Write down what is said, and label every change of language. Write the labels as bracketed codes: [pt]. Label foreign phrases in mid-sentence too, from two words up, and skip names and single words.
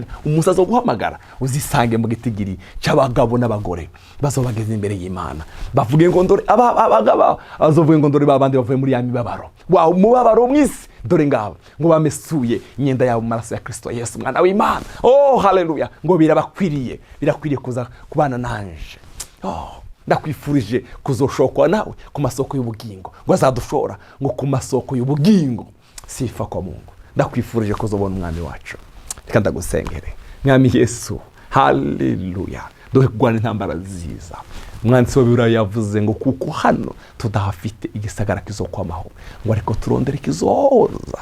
[rn] Umunsi azo guhamagara uzisange mu gitigiri cy'abagabo n'abagore bazobageza imbere y'Imana, bavuge ngo ndore abagabo azovuge ngo ndore babandi bavuye muri ya mibabaro, wa mubabaro mwisi, dore ngabo ngo bamesuye imyenda yabo mu maraso ya Kristo Yesu mwana w'Imana. Oh haleluya, ngo birakwiriye kuza kubana nanje. Oh, ndakwifurije kuzoshokwa nawe ku masoko y'ubugingo, ngo azadushora ngo ku masoko y'ubugingo. [sw] Sifa kwa Mungu. [rn] Ndakwifurije kuzobona umwami wacu. Reka ndagusengere. Mwami Yesu, haleluya, duhe kugwana intambara nziza. Umwanditsi w'Ibibiliya yavuze ngo kuko hano tudahafite igisagara kizokwamaho, ngo ariko turondere kizoza.